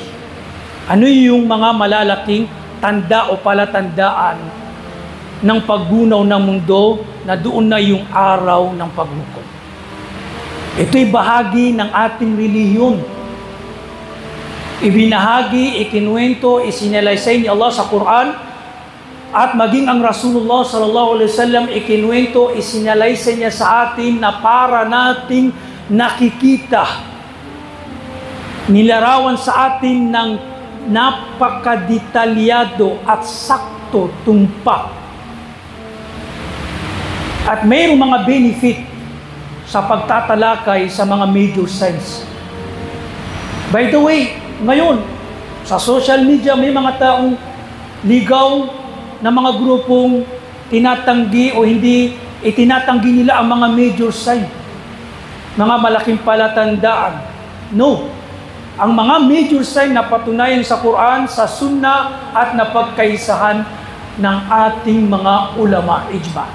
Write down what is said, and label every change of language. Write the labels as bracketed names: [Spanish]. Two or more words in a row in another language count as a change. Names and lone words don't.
[Filipino] Ano yung mga malalaking tanda o palatandaan ng paggunaw ng mundo na doon na yung araw ng paghukom? Ito'y bahagi ng ating relihiyon. Ibinahagi, ikinuwento, isinalaysay ni Allah sa Quran, at maging ang [Arabic] رسول الله صلى الله عليه وسلم [Filipino] ikinuwento, isinalaysay niya sa atin na para nating nakikita, nilarawan sa atin ng napakadetalyado at sakto tumpak. At mayroong mga benefit sa pagtatalakay sa mga [English] major signs. By the way, [Filipino] ngayon, sa [English] social media, [Filipino] may mga taong ligaw na mga grupong tinatanggi o hindi itinatanggi nila ang mga [English] major sign, [Filipino] mga malaking palatandaan. No. Ang mga [English] major sign [Filipino] na patunayan sa Quran, sa Sunnah at napagkaisahan ng ating mga ulama, ijma.